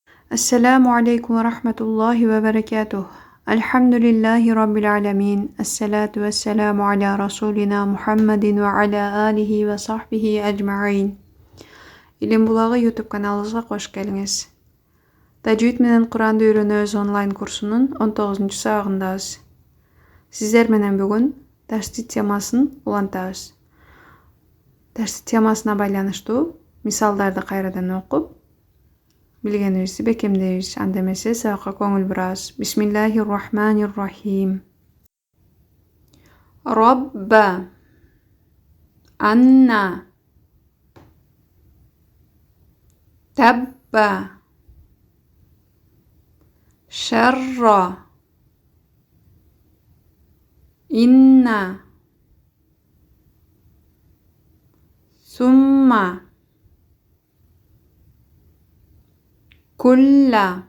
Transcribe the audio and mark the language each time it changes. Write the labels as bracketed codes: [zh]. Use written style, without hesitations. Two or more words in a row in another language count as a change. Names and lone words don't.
[ar] السلام عليكم ورحمة الله وبركاته الحمد لله رب العالمين. الصلاة والسلام على رسولنا محمد وعلى آله وصحبه أجمعين. [ky] Илим булагы YouTube каналыбызга кош келиңиз. Тажвид менен Куранды үйрөнөбүз онлайн курсунун 19 сабагындабыз. Сиздер менен бүгүн ташдид темасын улантабыз. Ташдид темасына байланыштуу мисалдарды кайрадан окуп, билгенибизди бекемдейбиз. Анда эмесе сабакка көңүл бурабыз. [ar] بسم الله الرحمن الرحيم. ربّه أنّا تبّ شرّ إنّ ثمّ, كل